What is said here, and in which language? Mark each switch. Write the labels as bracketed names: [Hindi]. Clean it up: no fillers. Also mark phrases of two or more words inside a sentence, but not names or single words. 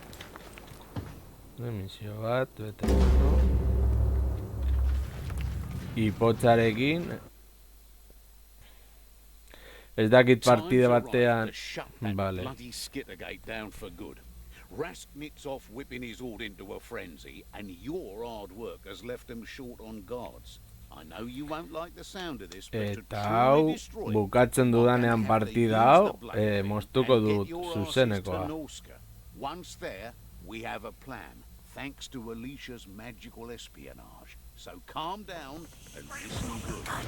[Basque] Misio bat, beterano. Ipotzarekin. Ez dakit partide batean. Vale. [English] Rask knits off whipping his horde into a frenzy, and your hard work has left them short on guards. I know you won't like the sound of this, but to truly destroy [Basque] bukatzen dudanean partida hau, moztuko dut zuzenekoa. [English] Once there, we have a plan, thanks to Alicia's magical espionage. So calm down and listen good.